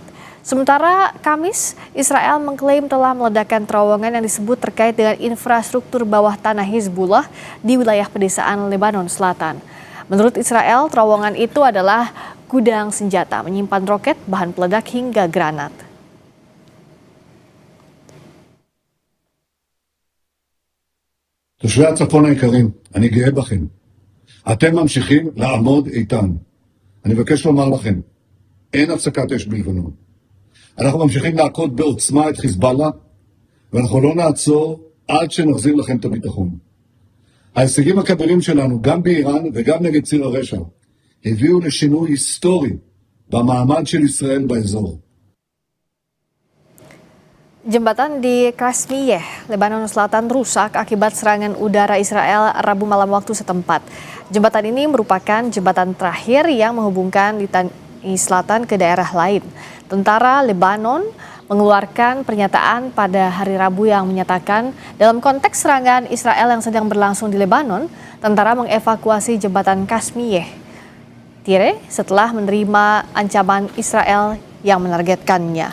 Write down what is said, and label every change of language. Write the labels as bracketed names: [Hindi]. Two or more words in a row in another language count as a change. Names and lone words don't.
[Indonesian] Sementara Kamis, Israel mengklaim telah meledakkan terowongan yang disebut terkait dengan infrastruktur bawah tanah Hizbullah di wilayah pedesaan Lebanon Selatan. Menurut Israel, terowongan itu adalah gudang senjata menyimpan roket, bahan peledak hingga granat. [Hebrew] תושבי הצפון היקרים, אני גאה בכם. אתם ממשיכים לעמוד איתן. אני מבקש לומר לכם, אין הפסקת אש בלבנון. אנחנו ממשיכים להכות בעוצמה את חיזבאללה, ואנחנו לא נעצור עד שנחזיר לכם את הביטחון. ההישגים הכבירים שלנו, גם באיראן וגם נגד ציר הרשע, הביאו לשינוי היסטורי במעמד של ישראל באזור. [Indonesian] Jembatan di Kasmiyeh, Lebanon Selatan rusak akibat serangan udara Israel Rabu malam waktu setempat. Jembatan ini merupakan jembatan terakhir yang menghubungkan Litani Selatan ke daerah lain. Tentara Lebanon mengeluarkan pernyataan pada hari Rabu yang menyatakan dalam konteks serangan Israel yang sedang berlangsung di Lebanon, tentara mengevakuasi jembatan Kasmiyeh Tire setelah menerima ancaman Israel yang menargetkannya.